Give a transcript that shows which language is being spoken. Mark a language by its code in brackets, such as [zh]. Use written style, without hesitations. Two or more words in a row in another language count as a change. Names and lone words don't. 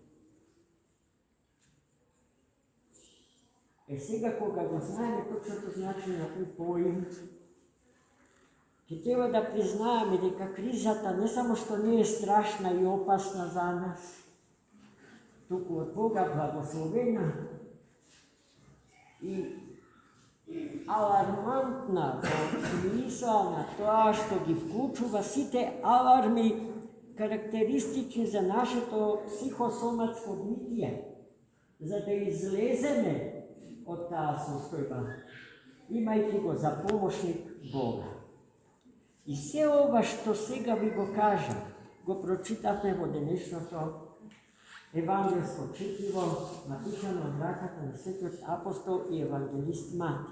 [mk] Сега кога го знаеме точното значење на тој поим, ќе треба да признаеме дека кризата не само што не е страшна и опасна за нас, туку од Бога благословена и алармантна бо смисла на тоа што ги вклучува сите аларми карактеристични за нашето психосоматско битие, за да излеземе од таа состојба, имајќи го за помошник Бога. И се ова што сега ви го кажам, го прочитавме во денешното евангелско четиво, напишано од раката на светиот апостол и евангелист Мати.